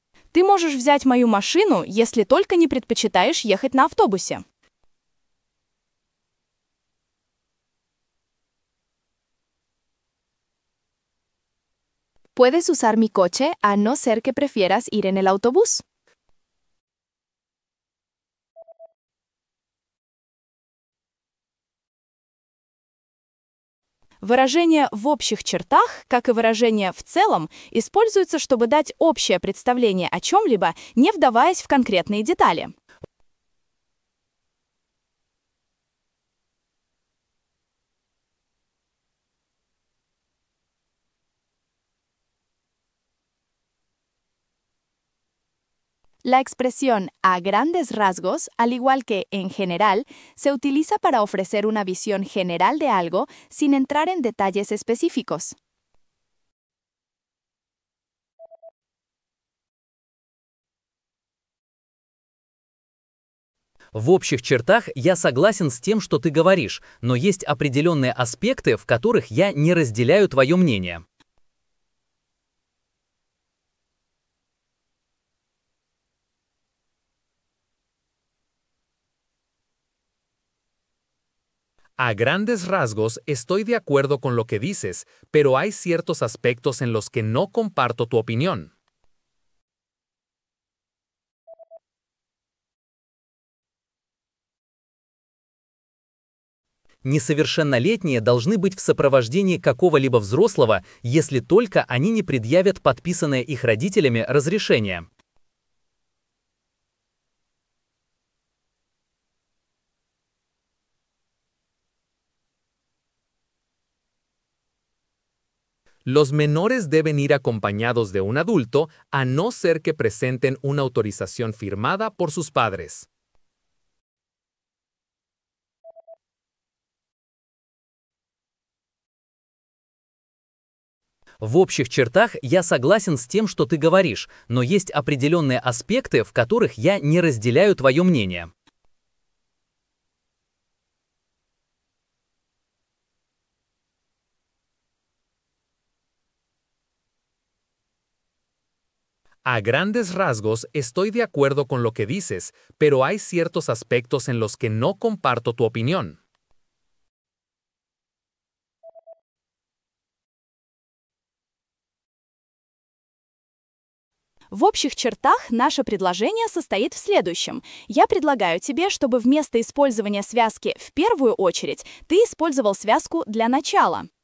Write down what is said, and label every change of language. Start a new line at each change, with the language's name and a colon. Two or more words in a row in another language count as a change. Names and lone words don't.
Russian: Ты можешь взять мою машину, если только не предпочитаешь ехать на автобусе.
Spanish: Puedes usar mi coche a no ser que prefieras ir en el autobús.
Russian: Выражение «в общих чертах», как и выражение «в целом», используются, чтобы дать общее представление о чем-либо, не вдаваясь в конкретные детали.
Spanish: La expresión a grandes rasgos, al igual que en general, se utiliza para ofrecer una visión general de algo sin entrar en detalles específicos.
Russian: В общих чертах я согласен с тем, что ты говоришь, но есть определенные аспекты, в которых я не разделяю твое мнение.
Spanish: A grandes rasgos estoy de acuerdo con lo que dices, pero hay ciertos aspectos en los que no comparto tu opinión.
Russian: Несовершеннолетние должны быть в сопровождении какого-либо взрослого, если только они не предъявят подписанное их родителями разрешение.
Spanish: Los menores deben ir acompañados de un adulto a no ser que presenten una autorización firmada por sus padres.
Russian: В общих чертах я согласен с тем, что ты говоришь, но есть определенные аспекты, в которых я не разделяю твое мнение.
Spanish: A grandes rasgos estoy de acuerdo con lo que dices, pero hay ciertos aspectos en los que no comparto tu opinión.
Russian: В общих чертах наше предложение состоит в следующем. Я предлагаю тебе, чтобы вместо использования связки «в первую очередь» ты использовал связку «для начала».